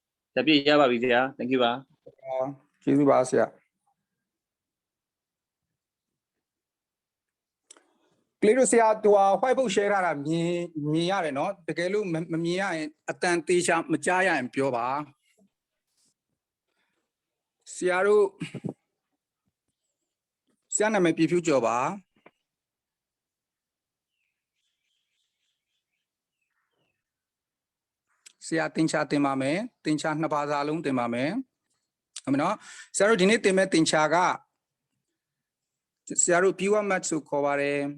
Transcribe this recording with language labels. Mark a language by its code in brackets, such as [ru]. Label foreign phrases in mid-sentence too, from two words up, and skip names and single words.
[my] တပြည့်ရပါပြီဆရာ [en] thank you [my] ပါ ကျေးဇူးပါဆရာကလေးတို့ဆရာသူက [en] white book [my] share ထားတာမြင်ရတယ်နော်တကယ်လို့မမြင်ရရင်အတန်သေးချာမကြားရရင်ပြောပါ ဆရာတို့ဆရာနာမည်ပြဖြူကျော်ပါဆရာတင်ချတင်ပါမယ်တင်ချနှစ်ဘာသာလုံးတင်ပါမယ်ဟုတ်မနော်ဆရာတို့ဒီနေ့တင်မဲ့တင်ချကဆရာတို့ [en] pure math [my] ဆိုခေါ်ပါတယ်